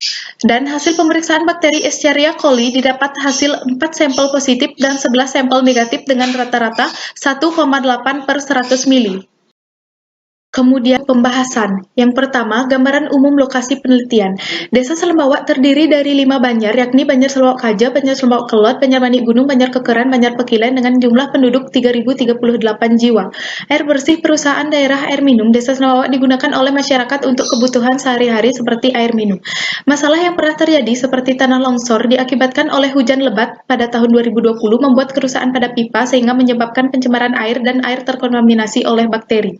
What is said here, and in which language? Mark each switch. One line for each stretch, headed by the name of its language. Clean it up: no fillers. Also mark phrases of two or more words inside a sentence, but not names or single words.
Indonesian: Dan hasil pemeriksaan bakteri Escherichia coli didapat hasil 4 sampel positif dan 11 sampel negatif dengan rata-rata 1,8 per 100 mili. Kemudian pembahasan. Yang pertama, gambaran umum lokasi penelitian. Desa Selanbawa terdiri dari 5 banjar, yakni Banjar Selanbawa Kaja, Banjar Selanbawa Kelot, Banjar Manik Gunung, Banjar Kekeran, Banjar Pekilen dengan jumlah penduduk 3.038 jiwa. Air bersih perusahaan daerah air minum Desa Selanbawa digunakan oleh masyarakat untuk kebutuhan sehari-hari seperti air minum. Masalah yang pernah terjadi seperti tanah longsor diakibatkan oleh hujan lebat pada tahun 2020 membuat kerusakan pada pipa sehingga menyebabkan pencemaran air dan air terkontaminasi oleh bakteri.